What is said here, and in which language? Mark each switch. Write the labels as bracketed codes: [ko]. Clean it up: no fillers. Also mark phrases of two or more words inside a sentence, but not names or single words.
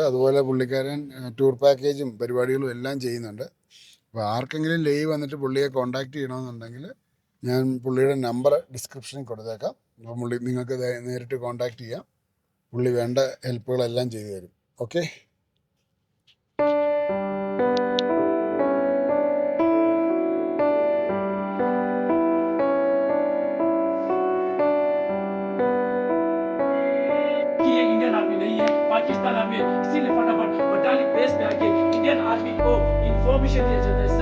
[ml] അതുപോലെ പുള്ളിക്കാരൻ [en] tour package [ml] പരിപാടികളും എല്ലാം ചെയ്യുന്നുണ്ട്. അപ്പോൾ ആർക്കെങ്കിലും ലൈവ് വന്നിട്ട് പുള്ളിയെ കോൺടാക്റ്റ് ചെയ്യണമെന്നുണ്ടെങ്കിൽ ഞാൻ പുള്ളിയുടെ നമ്പർ ഡിസ്ക്രിപ്ഷനിൽ കൊടുത്തേക്കാം. അപ്പോൾ നിങ്ങൾക്ക് നേരിട്ട് കോൺടാക്റ്റ് ചെയ്യാം. പുള്ളി വേണ്ട ഹെൽപ്പുകളെല്ലാം ചെയ്തു തരും. ഓക്കെ. [hi] इंडियन आर्मी नहीं है, पाकिस्तान आर्मी है, इसीलिए फटाफट [en] battalion base [hi] पे आके इंडियन आर्मी को इंफॉर्मेशन दिया जाता है।